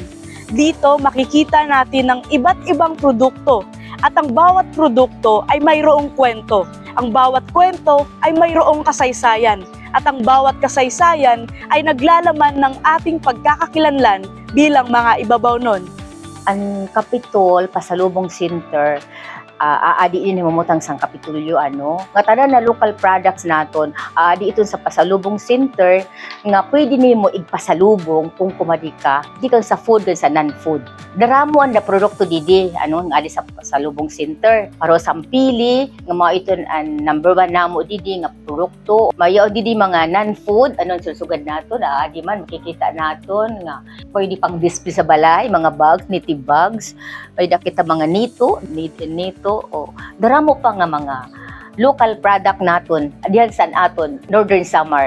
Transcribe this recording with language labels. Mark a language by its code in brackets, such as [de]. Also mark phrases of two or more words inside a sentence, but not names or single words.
[tl] Dito makikita natin ang iba't ibang produkto at ang bawat produkto ay mayroong kwento. Ang bawat kwento ay mayroong kasaysayan at ang bawat kasaysayan ay naglalaman ng ating pagkakakilanlan bilang mga Ibabawnon. [war] Ang Kapitol, Pasalubong Center, aadiin mamutang sang kapitulyo nga tanan na [en] local products [war] naton aadi iton sa Pasalubong Center nga pwede nimo igpasalubong kung kumadi ka di kang sa food kan sa non-food daramuan na produkto didi nga adi sa Pasalubong Center paro sampili nga mga iton ang number 1 namo didi nga produkto mayo didi mga non-food susugad naton aadi man makikita naton nga pwede pang display sa balay mga [en] bags native bags [war] pwede kita mga nito o daramo pa nga mga [en] local product [war] naton diyan sa aton Northern Samar.